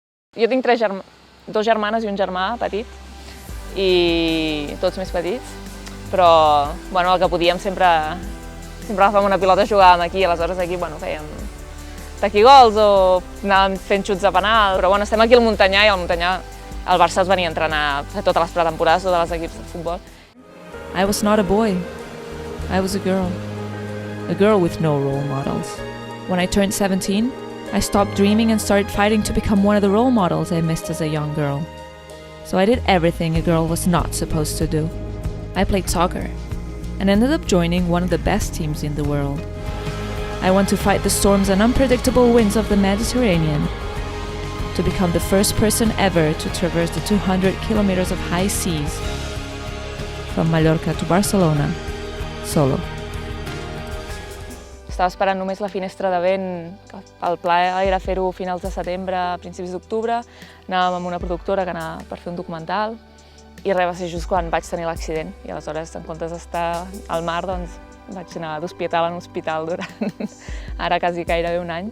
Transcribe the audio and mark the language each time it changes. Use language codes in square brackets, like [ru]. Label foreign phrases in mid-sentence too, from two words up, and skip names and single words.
[ca] Jo tinc dos germanes i un germà petit, i tots més petits, però el que podíem sempre agafàvem una pilota i jugàvem aquí, aleshores aquí fèiem taquigols o anàvem fent xuts de penal, però estem aquí al Montanyà i al Montanyà el Barça es venia a entrenar a fer totes les pretemporades, tots els equips de futbol. [en] I was not a boy, I was a girl with no role models. When I turned 17, I stopped dreaming and started fighting to become one of the role models I missed as a young girl. So I did everything a girl was not supposed to do. I played soccer and ended up joining one of the best teams in the world. I went to fight the storms and unpredictable winds of the Mediterranean, to become the first person ever to traverse the 200 kilometers of high seas from Mallorca to Barcelona, solo. [ca] Estava esperant només la finestra de vent, el pla era fer-ho a finals de setembre, a principis d'octubre, anàvem amb una productora que anava per fer un documental i res, va ser just quan vaig tenir l'accident i aleshores, en comptes d'estar al mar, doncs vaig anar d'hospital en hospital durant ara quasi gairebé un any.